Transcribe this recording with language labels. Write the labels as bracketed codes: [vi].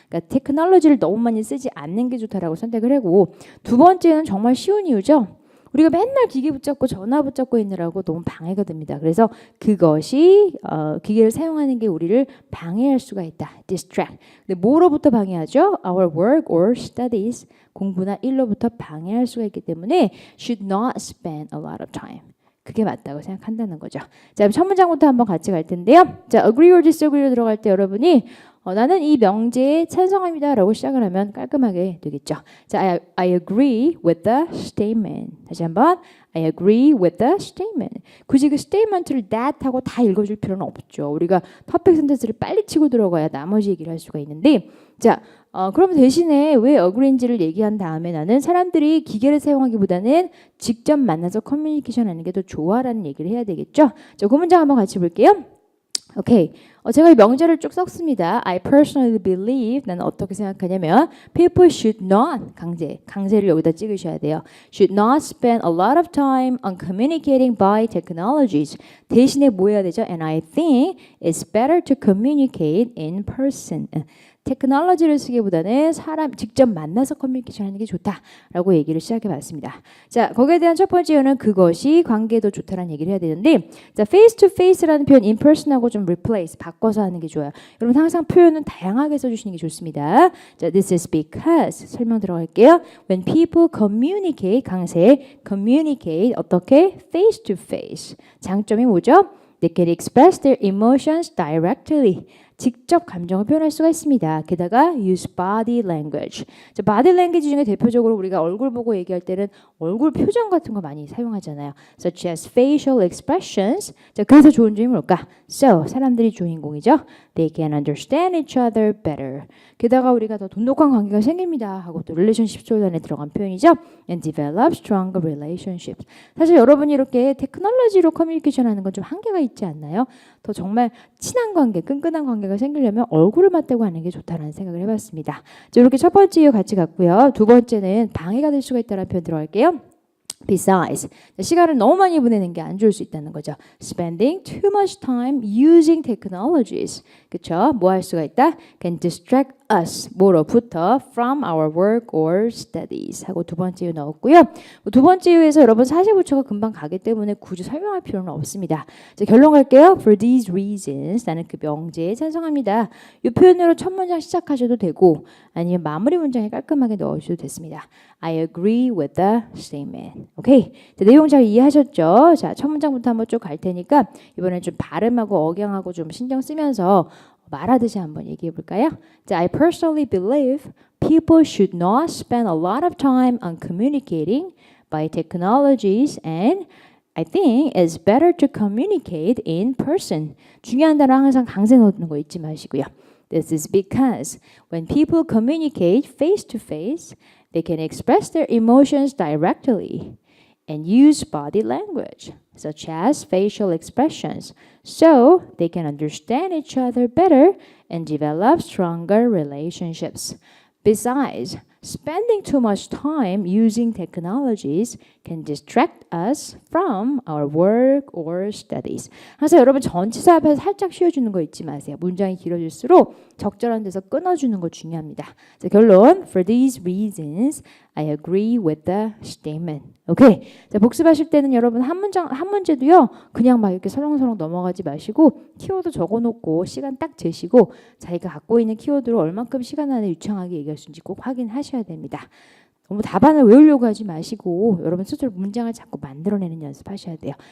[ko] 그러니까 테크놀로지를 너무 많이 쓰지 않는 게 좋다라고 선택을 하고 두 번째는 정말 쉬운 이유죠. 우리가 맨날 기계 붙잡고 전화 붙잡고 있느라고 너무 방해가 됩니다. 그래서 그것이 기계를 사용하는 게 우리를 방해할 수가 있다. [en] distract. [ko] 근데 뭐로부터 방해하죠? [en] Our work or studies. [ko] 공부나 일로부터 방해할 수가 있기 때문에 [en] should not spend a lot of time. [ko] 그게 맞다고 생각한다는 거죠. 자, 첫 문장부터 한번 같이 갈 텐데요. 자, agree or disagree로 들어갈 때 여러분이 나는 이 명제에 찬성합니다 라고 시작을 하면 깔끔하게 되겠죠. [en] 자, I agree with the statement. [ko] 다시 한번 [en] I agree with the statement. [ko] 굳이 그 statement를 that 하고 다 읽어줄 필요는 없죠. 우리가 퍼펙트 센텐스를 빨리 치고 들어가야 나머지 얘기를 할 수가 있는데 자, 그러면 대신에 왜 agree인지를 얘기한 다음에 나는 사람들이 기계를 사용하기보다는 직접 만나서 커뮤니케이션 하는 게 더 좋아라는 얘기를 해야 되겠죠. 자, 그 문장 한번 같이 볼게요. 오케이. 제가 이 명제를 쭉 썼습니다. [en] I personally believe. [ko] 나는 어떻게 생각하냐면 [en] people should not [ko] 강세를 여기다 찍으셔야 돼요. [en] Should not spend a lot of time on communicating by technologies. [ko] 대신에 뭐 해야 되죠? [en] And I think it's better to communicate in person. [ko] 테크놀로지를 쓰기보다는 사람 직접 만나서 커뮤니케이션 하는 게 좋다라고 얘기를 시작해 봤습니다. 자, 거기에 대한 첫 번째 이유는 그것이 관계에 더 좋다라는 얘기를 해야 되는데 자, face to face라는 표현 in person하고 좀 replace 바꿔서 하는 게 좋아요. 여러분 항상 표현은 다양하게 써주시는 게 좋습니다. 자, this is because 설명 들어갈게요. [en] When people communicate 강세 communicate 어떻게 face to face [ko] 장점이 뭐죠? [en] They can express their emotions directly. [ko] 직접 감정을 표현할 수가 있습니다. 게다가 [en] use body language. [ko] 자, body language 중에 대표적으로 우리가 얼굴 보고 얘기할 때는 얼굴 표정 같은 거 많이 사용하잖아요. [en] Such as facial expressions. [ko] 자, 그래서 좋은 점이 뭘까? So, 사람들이 주인공이죠. [en] They can understand each other better. [ko] 게다가 우리가 더 돈독한 관계가 생깁니다. 하고 또 relationship 조단에 들어간 표현이죠. [en] And develop stronger relationships. [ko] 사실 여러분이 이렇게 테크놀로지로 커뮤니케이션 하는 건 좀 한계가 있지 않나요? 더 정말 친한 관계, 끈끈한 관계가 생기려면 얼굴을 맞대고 하는 게 좋다라는 생각을 해봤습니다. 자, 이렇게 첫 번째 이유 같이 갔고요. 두 번째는 방해가 될 수가 있다는 표현 들어갈게요. Besides, 시간을 너무 많이 보내는 게 안 좋을 수 있다는 거죠. [en] Spending too much time using technologies. [ko] 그렇죠? 뭐 할 수가 있다? [en] Can distract us. [ko] 뭐로부터? [en] From our work or studies. [ko] 하고 두 번째 이유 넣었고요. 두 번째 이유에서 여러분 사실부처가 금방 가기 때문에 굳이 설명할 필요는 없습니다. 자, 결론 갈게요. [en] For these reasons. [ko] 나는 그 명제에 찬성합니다. 이 표현으로 첫 문장 시작하셔도 되고 아니면 마무리 문장에 깔끔하게 넣으셔도 됐습니다. [en] I agree with the statement. [ko] 오케이. 자, 내용 잘 이해하셨죠? 자, 첫 문장부터 한번 쭉 갈 테니까 이번엔 좀 발음하고 억양하고 좀 신경 쓰면서 말하듯이 한번 얘기해 볼까요? [en] 자, I personally believe people should not spend a lot of time on communicating by technologies and I think it's better to communicate in person. [ko] 중요한 단어 항상 강세 넣는 거 잊지 마시고요. [en] This is because when people communicate face to face, they can express their emotions directly and use body language, such as facial expressions, so they can understand each other better and develop stronger relationships. Besides, spending too much time using technologies can distract us from our work or studies. [ko] 항상 여러분 전치사 앞에서 살짝 쉬어주는 거 잊지 마세요. 문장이 길어질수록 적절한 데서 끊어주는 거 중요합니다. 자, 결론. [en] For these reasons, I agree with the statement. [ko] 오케이. 자, 복습하실 때는 여러분 한 문제도요. 그냥 막 이렇게 설렁설렁 넘어가지 마시고 키워드 적어놓고 시간 딱 재시고 자기가 갖고 있는 키워드로 얼만큼 시간 안에 유창하게 얘기할 수 있는지 꼭 확인하셔야 됩니다. 너무 답안을 외우려고 하지 마시고 여러분 스스로 문장을 자꾸 만들어내는 연습하셔야 돼요.